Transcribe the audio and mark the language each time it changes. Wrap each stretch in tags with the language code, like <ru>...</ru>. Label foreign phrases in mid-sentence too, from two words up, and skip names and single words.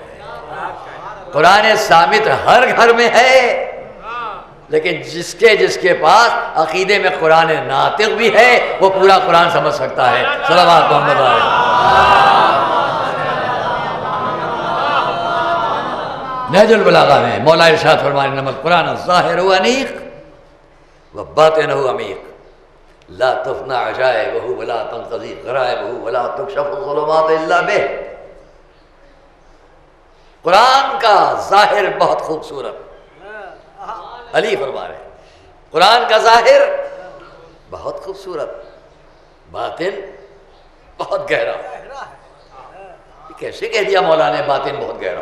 <ur>قرآن صامت ہر گھر میں ہے، لیکن جس کے پاس عقیدے میں قرآن ناطق بھی ہے وہ پورا قرآن سمجھ سکتا ہے۔ صلوات محمد علیہ۔ نہج البلاغہ میں مولا ارشاد فرمانے نمک</ur> <ar>قرآن ظاہر و انیق و باطن و عمیق، لا تفنى عجائبہ ولا تنقضی غرائبہ ولا تکشف الظلمات الا بہ۔</ar> <ur>قرآن کا ظاہر بہت خوبصورت، علی فرما رہے ہیں قرآن کا ظاہر بہت خوبصورت، باطن بہت گہرا۔ کیسے کہہ دیا مولا نے باطن بہت گہرا؟</ur>